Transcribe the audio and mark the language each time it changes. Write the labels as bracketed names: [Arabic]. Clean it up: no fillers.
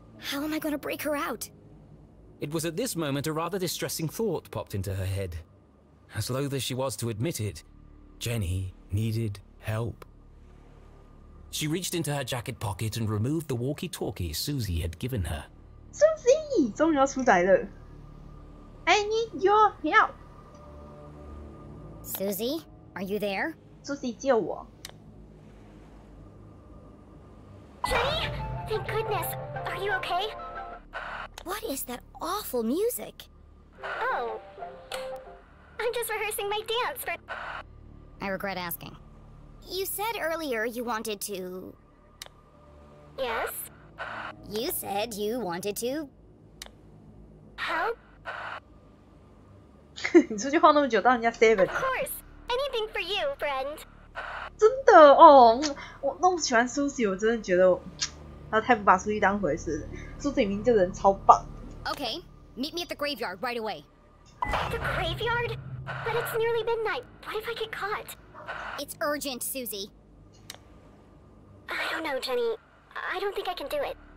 [English] How am I going to break her out? it was at this moment a rather distressing thought popped into her head. As loath as she was to admit it, Jenny needed help. She reached into her jacket pocket and removed the walkie-talkie Susie had given her. [Chinese] Susie 终于要出来了。 [English] I need your help. Susie, are you there? [Chinese] Susie 救我。 [English] Jenny? Thank goodness. Are you okay? What is that awful music? Oh. I'm just rehearsing my dance for... I regret asking. You said earlier you wanted to... Yes? You said you wanted to... Help? [Chinese] 你出去晃那么久，当人家 seven。 [English] Of course. Anything for you, friend. [Chinese] 真的哦，我那么喜欢 Susie， 我真的觉得他太不把 Susie 当回事了。 Susie 明明这个人超棒。 [English] Okay, meet me at the graveyard right away. The graveyard? But it's nearly midnight. What if I get caught? It's urgent, Susie. I don't know, Jenny. I don't think I can do it.